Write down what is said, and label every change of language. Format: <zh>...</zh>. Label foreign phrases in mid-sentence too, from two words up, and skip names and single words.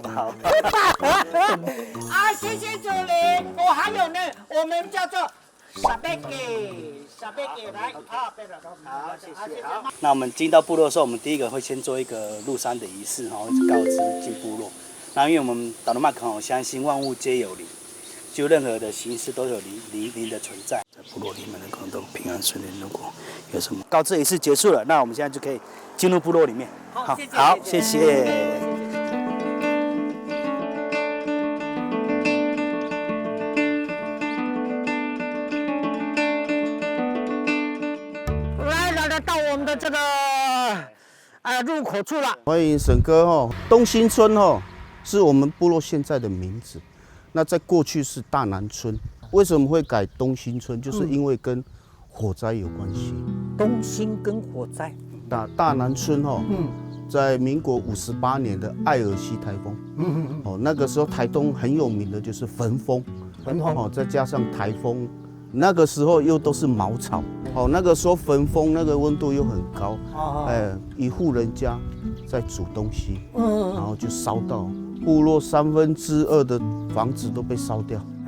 <zh>謝謝主人。還有呢，我們叫做沙貝給來好，謝謝。好，那我們進到部落的時候，我們第一個會先做一個入山的儀式，告知進部落。那因為我們達魯馬克相信萬物皆有靈，就任何的形式都有靈的存在。在部落裡面的可能都平安順利。如果有什麼告知儀式結束了，那我們現在就可以進入部落裡面。好，謝謝。来到我们的这个入口處了。歡迎沈哥東興村是我們部落現在的名字，那在過去是大南村。為什麼會改東興村？就是因為跟火災有關係。東興跟火災。大南村在民國58年的艾爾西颱風，那個時候台東很有名的就是焚風， 再加上台風，那個時候又都是茅草，那個時候焚風那個溫度又很高，一戶人家在煮東西，然後就燒到部落2/3的房子都被燒掉。</zh>